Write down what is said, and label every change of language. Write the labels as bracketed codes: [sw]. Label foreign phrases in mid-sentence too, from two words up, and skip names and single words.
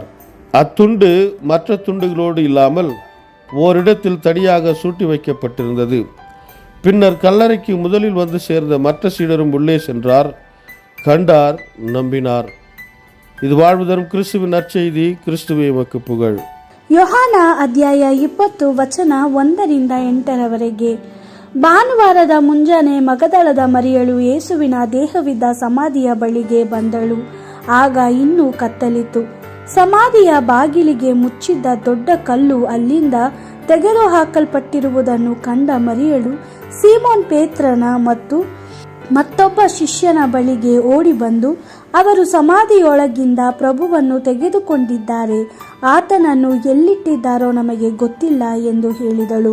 [ta] அத்துண்டு மற்ற துண்டுகளோடு இல்லாமல் ஓரிடத்தில் தனியாக சூட்டி வைக்கப்பட்டிருந்தது. பின்னர் கல்லறைக்கு முதலில் வந்து சேர்ந்த மற்ற சீடரும் உள்ளே சென்றார், கண்டார், நம்பினார். இது வாழ்வு தரும் கிறிஸ்துவின் நற்செய்தி. கிறிஸ்துவே உமக்கு புகழ். [kn] ಯೋಹಾನ ಅಧ್ಯಾಯ 20 ವಚನ 1-8. ಭಾನುವಾರದ ಮುಂಜಾನೆ ಮಗದಳದ ಮರಿಯಳು ಯೇಸುವಿನ ದೇಹವಿದ್ದ ಸಮಾಧಿಯ ಬಳಿಗೆ ಬಂದಳು. ಆಗ ಇನ್ನೂ ಕತ್ತಲಿತ್ತು. ಸಮಾಧಿಯ ಬಾಗಿಲಿಗೆ ಮುಚ್ಚಿದ್ದ ದೊಡ್ಡ ಕಲ್ಲು ಅಲ್ಲಿಂದ ತೆಗೆದುಹಾಕಲ್ಪಟ್ಟಿರುವುದನ್ನು ಕಂಡ ಮರಿಯಳು ಸೀಮೋನ್ ಪೇತ್ರನ ಮತ್ತು ಮತ್ತೊಬ್ಬ ಶಿಷ್ಯನ ಬಳಿಗೆ ಓಡಿ ಬಂದು, ಅವರು ಸಮಾಧಿಯೊಳಗಿಂದ ಪ್ರಭುವನ್ನು ತೆಗೆದುಕೊಂಡಿದ್ದಾರೆ, ಆತನನ್ನು ಎಲ್ಲಿಟ್ಟಿದ್ದಾರೋ ನಮಗೆ ಗೊತ್ತಿಲ್ಲ ಎಂದು ಹೇಳಿದಳು.